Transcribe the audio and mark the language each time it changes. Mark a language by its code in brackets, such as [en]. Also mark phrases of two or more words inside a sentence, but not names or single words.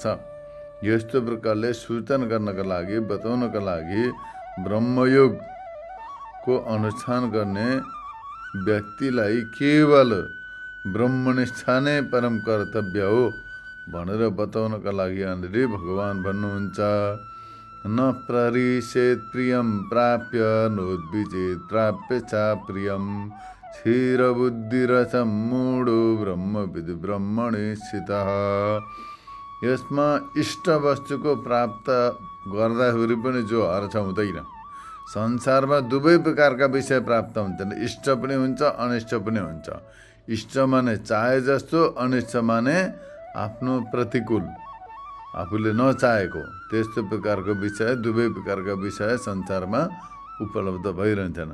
[ne] यस्तो प्रकारले सूचन गर्नका लागि, बताउनका लागि ब्रह्मयोगको अनुष्ठान गर्ने व्यक्तिलाई केवल ब्रह्मनिष्ठा नै परम कर्तव्य हो भनेर बताउनका लागि यहाँनिर भगवान भन्नुहुन्छ, [sa] न प्ररिषेत् प्रियं प्राप्य नोद्विजेत् प्राप्य च प्रियं क्षीरबुद्धिरसं मूढो ब्रह्मविद् ब्रह्मणि स्थितः। [ne] यसमा इष्ट वस्तुको प्राप्त गर्दाखेरि पनि जो हर्ष हुँदैन। संसारमा दुवै प्रकारका विषय प्राप्त हुन्छन्, इष्ट पनि हुन्छ अनिष्ट पनि हुन्छ। इष्ट माने चाहे जस्तो, अनिष्ट माने आफ्नो प्रतिकूल, आफूले नचाहेको, त्यस्तो प्रकारको विषय, दुवै प्रकारका विषय संसारमा उपलब्ध भइरहन्छन्।